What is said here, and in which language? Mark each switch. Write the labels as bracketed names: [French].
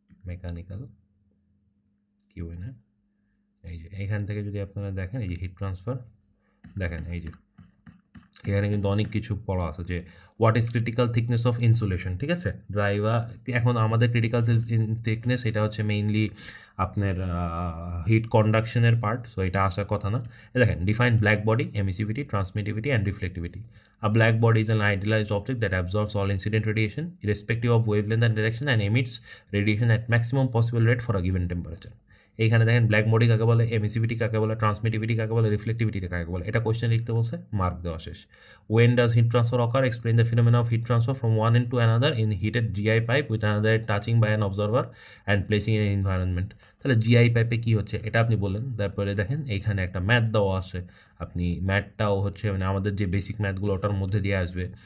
[Bangla] Mechanical QnA, এই যে এইখান থেকে যদি আপনারা দেখেন এই যে হিট ট্রান্সফার, দেখেন এই যে এখানে কিন্তু অনেক কিছু পড়া আছে যে [English] what is critical thickness of insulation, [Bangla] ঠিক আছে? ড্রাইভার এখন আমাদের ক্রিটিক্যাল থিকনেস এটা হচ্ছে মেইনলি আপনার হিট কন্ডাকশনের পার্ট, সো এটা আসার কথা না। [English] দেখেন define black body, emissivity, transmittivity and reflectivity. A black body is an idealized object that absorbs all incident radiation irrespective of wavelength and direction and emits radiation at maximum possible rate for a given temperature. [Bangla] এইখানে দেখেন black body কাকে বলে, emissivity কাকে বলে, ট্রান্সমিটিভিটি কাকে বলে, reflectivity কাকে বলে, এটা কোশ্চেন লিখতে বলছে, মার্ক দেওয়া শেষ। [English] When does heat transfer occur, explain the phenomena of heat transfer from one end to another in heated GI pipe with another touching by an observer and placing in environment. [Bangla] তাহলে GI পাইপে কী হচ্ছে এটা আপনি বললেন। তারপরে দেখেন এইখানে একটা ম্যাথ দেওয়া আছে, আপনি ম্যাথটাও হচ্ছে মানে আমাদের যে বেসিক ম্যাথগুলো ওটার মধ্যে দিয়ে আসবে।